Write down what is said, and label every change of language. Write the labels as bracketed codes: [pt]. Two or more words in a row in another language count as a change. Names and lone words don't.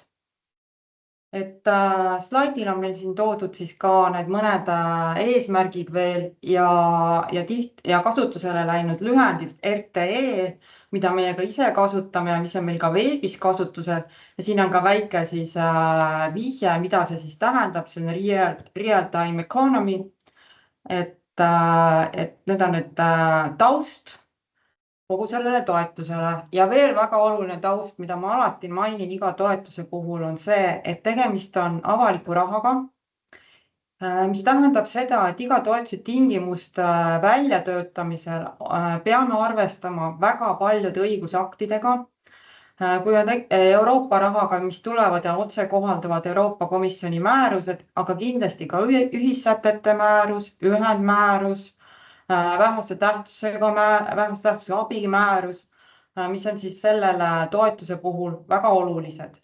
[et] Et slaidil on meil siin toodud siis ka need mõned eesmärgid veel ja kasutusele läinud lühendist RTE, mida meie ka ise kasutame ja mis on meil ka veebis kasutusel. Ja siin on ka väike siis vihje, mida see siis tähendab, see on [en] real-time economy, [et] et need on nüüd taust kogu sellele toetusele ja veel väga oluline taust, mida ma alati mainin iga toetuse puhul, on see, et tegemist on avaliku rahaga, mis tähendab seda, et iga toetuse tingimuste väljatöötamisel peame arvestama väga paljude õigusaktidega, kui on Euroopa rahaga, mis tulevad ja otse kohalduvad Euroopa Komisjoni määrused, aga kindlasti ka ühissätete määrus, ühendmäärus, vähese tähtsusega abimäärus, mis on siis sellele toetuse puhul väga olulised.